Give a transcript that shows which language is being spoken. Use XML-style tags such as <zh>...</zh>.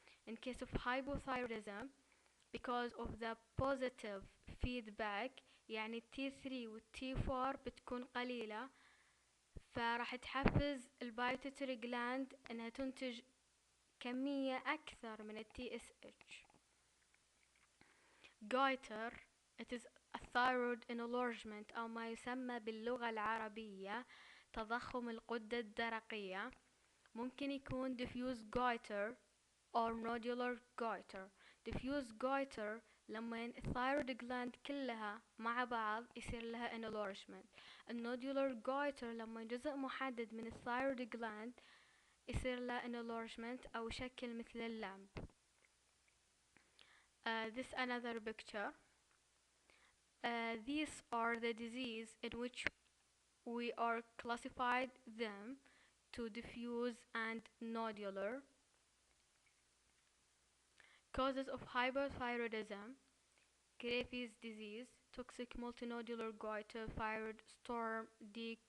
<en>In case of hypothyroidism, because of the positive feedback</en> <ar>يعني T3 و T4 بتكون قليلة فراح تحفز البيتوتري جلاند انها تنتج كمية اكثر من TSH.</ar> <en>Goiter, it is a thyroid enlargement</en> <ar>او ما يسمى باللغة العربية تضخم الغدة الدرقية. ممكن يكون</ar> <en>diffuse goiter or nodular goiter.</en> <ar>diffuse goiter لما الثايرويد جلاند كلها مع بعض يصير لها enlargement. النودولار goiter لما جزء محدد من الثايرويد جلاند يصير لها enlargement أو شكل مثل اللامب.</ar> <en>This another picture. These are the disease in which we are classified them to diffuse and nodular. Causes of hyperthyroidism: Graves' disease, toxic multinodular goiter, thyroid storm, D.</en>